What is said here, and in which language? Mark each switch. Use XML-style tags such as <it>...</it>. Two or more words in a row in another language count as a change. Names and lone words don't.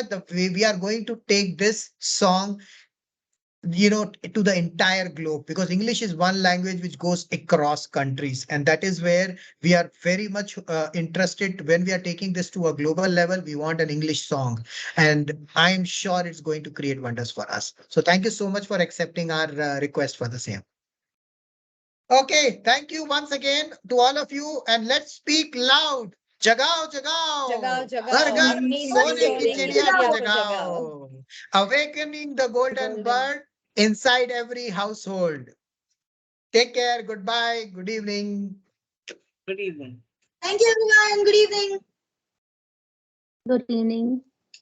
<en>We are going to take this song to the entire globe, because English is one language which goes across countries, and that is where we are very much interested. When we are taking this to a global level, we want an English song, and I'm sure it's going to create wonders for us. So thank you so much for accepting our request for the same. Okay, thank you once again to all of you, and let's speak loud.</en> <hi>जगाओ, जगाओ. जगाओ, जगाओ. हर घर Apni sone sone ki ki chidiya chidiya ko ko jagao.</hi> <en>Awakening the golden bird inside every household. Take care. Goodbye. Good evening. Good evening. Thank you, everyone. Good evening. Good evening.</en>